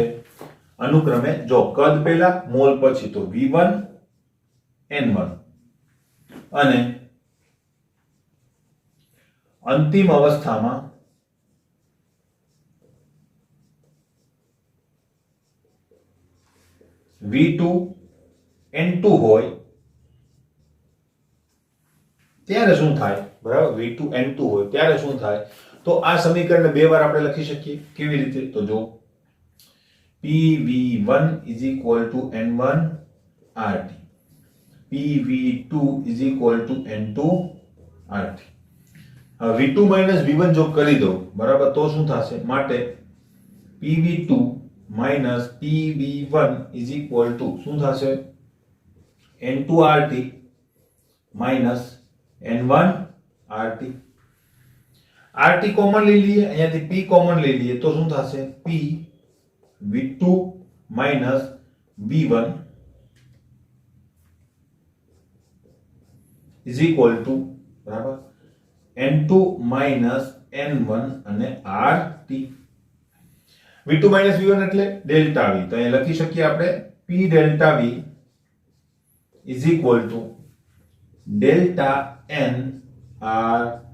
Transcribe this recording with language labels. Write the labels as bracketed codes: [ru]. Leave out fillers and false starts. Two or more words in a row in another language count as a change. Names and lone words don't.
[gu] અનુક્રમે જો કદ પહેલા, મોલ પછી, તો V1 N1, અને અંતિમ અવસ્થામાં V2 N2 હોય ત્યારે શું થાય? બરાબર? V2 N2 હોય ત્યારે શું થાય? તો આ સમીકરણને બે વાર આપણે લખી શકીએ. કેવી રીતે? [en] તો જો PV1 is equal to N1 RT, PV2 is equal to N2 RT. [gu] V2 minus V1 જો કરી દો, બરાબર, તો શું થશે? માટે PV2 minus PV1 [en] is equal to [gu] શું થશે? [en] N2 RT minus N1 RT. [gu] RT કોમન લઈ લઈએ, અહીંયાથી P કોમન લઈ લઈએ, તો શું થશે? [en] P V2 minus V1 is equal to, [gu] બરાબર, N2 minus N1 અને RT. v2 v1 એટલે ડેલ્ટા v, તો અહીં લખી શકીએ આપણે p ડેલ્ટા v [en] is equal to [gu] ડેલ્ટા n RT.